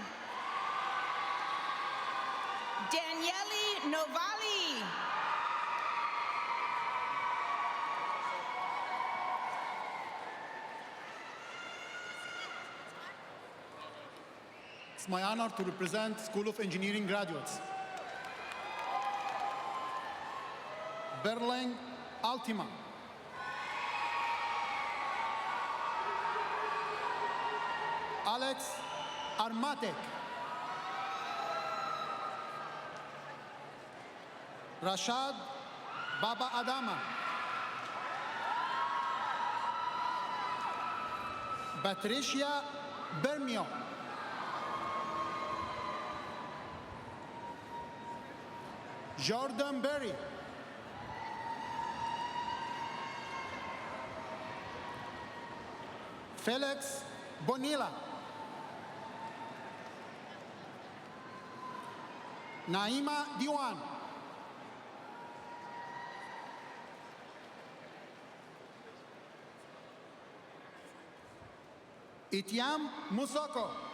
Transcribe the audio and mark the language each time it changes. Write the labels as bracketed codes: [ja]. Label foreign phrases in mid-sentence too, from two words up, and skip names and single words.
[en] Daniele Novali. It's my honor to represent School of Engineering graduates. Berling Altima. Alex Armatek. Rashad Baba Adama. Patricia Bermio. Jordan Berry. Felix Bonilla. Naima Diwan. Itiam Musoko.